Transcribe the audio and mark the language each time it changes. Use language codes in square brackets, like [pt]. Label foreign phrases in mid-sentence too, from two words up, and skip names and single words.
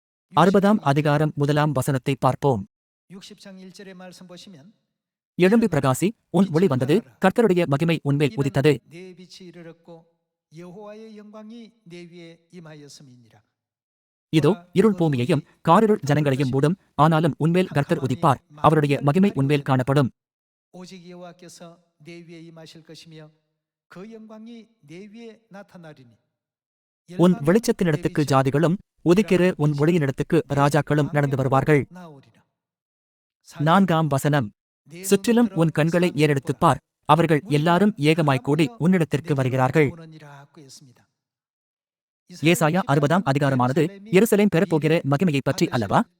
[ta] 60ஆம் அதிகாரம் 1ஆம் வசனத்தை பார்ப்போம். [ko] 60장 1절의 말씀 보시면 [ta] எழும்பி பிரகாசி, உன் ஒளி வந்தது, கர்த்தருடைய மகிமை உன்மேல் உதித்தது. [ko] 이는 내 빛이 이르렀고 여호와의 영광이 내 위에 임하였음이니라. [ta] இதோ இருள் பூமியையும் காரிருள் ஜனங்களையும் மூடும், ஆனாலும் உன்மேல் கர்த்தர் உதிப்பார், அவருடைய மகிமை உன்மேல் காணப்படும். [ko] 오직 여호와께서 내 위에 임하실 것이며 그 영광이 내 위에 나타나리니. [ta] உன் வெளிச்சத்தினிடத்துக்கு ஜாதிகளும் உதிக்கிற உன் ஒளியினிடத்துக்கு ராஜாக்களும் நடந்து வருவார்கள். 4ஆம் வசனம். சுற்றிலும் உன் கண்களை ஏறெடுத்துப் பார், அவர்கள் எல்லாரும் ஏகமாய்க் கூடி உன்னிடத்திற்கு வருகிறார்கள். ஏசாயா 60ஆம் அதிகாரமானது எருசலேம் பெறப்போகிற மகிமையைப் பற்றி அல்லவா?